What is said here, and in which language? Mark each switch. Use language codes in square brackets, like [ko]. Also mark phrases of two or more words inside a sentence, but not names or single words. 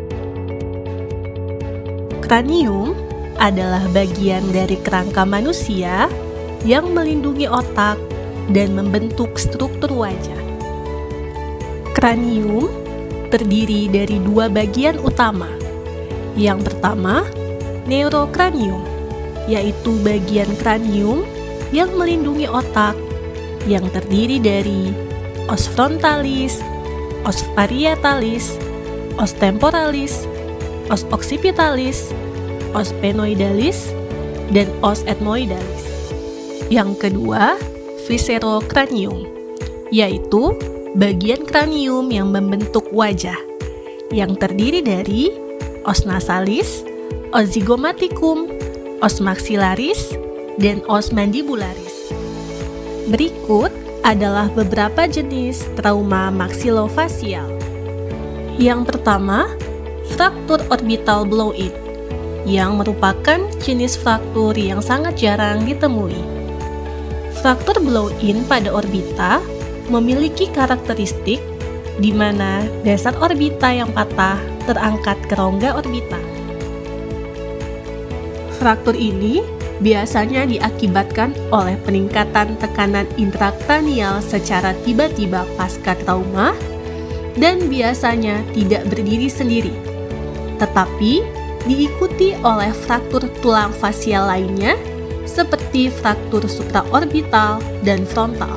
[id] Kranium adalah bagian dari kerangka manusia yang melindungi otak dan membentuk struktur wajah. Kranium terdiri dari dua bagian utama. Yang pertama, neurokranium, yaitu bagian kranium yang melindungi otak yang terdiri dari os frontalis, os parietalis, os temporalis, os occipitalis, os phenoidalis, dan os ethmoidalis. Yang kedua, viscerokranium, yaitu bagian kranium yang membentuk wajah, yang terdiri dari os nasalis, os zygomaticum, os maxillaris, dan os mandibularis. Berikut adalah beberapa jenis trauma maksilofasial. Yang pertama, fraktur orbital blow-in, yang merupakan jenis fraktur yang sangat jarang ditemui. Fraktur blow-in pada orbita memiliki karakteristik di mana dasar orbita yang patah terangkat ke rongga orbita. Fraktur ini biasanya diakibatkan oleh peningkatan tekanan intrakranial secara tiba-tiba pasca trauma dan biasanya tidak berdiri sendiri, tetapi diikuti oleh fraktur tulang fasial lainnya seperti fraktur supraorbital dan frontal.